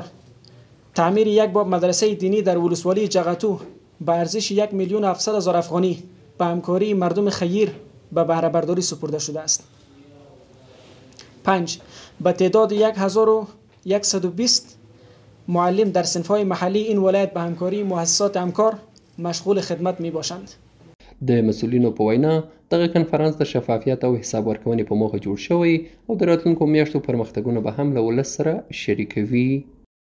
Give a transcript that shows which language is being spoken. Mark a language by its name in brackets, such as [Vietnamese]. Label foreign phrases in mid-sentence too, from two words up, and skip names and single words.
[Persian] تعمیر 1 باب مدرسه دینی در ولسوالی جغتو به ارزش 1,700,000 افغانی به همکاری مردم خیر به بهره برداری سپرده شده است. 5. به تعداد 1120 معلم در صنف‌های محلی این ولایت به همکاری مؤسسات همکار مشغول خدمت می باشند. [Pashto] د مسؤلینو په وینا دغه کنفرانس د شفافیت او حساب ورکونې په موخه جوړ شوی او د راتلونکو میاشتو پرمختګونه به هم له ولس سره شریکوي.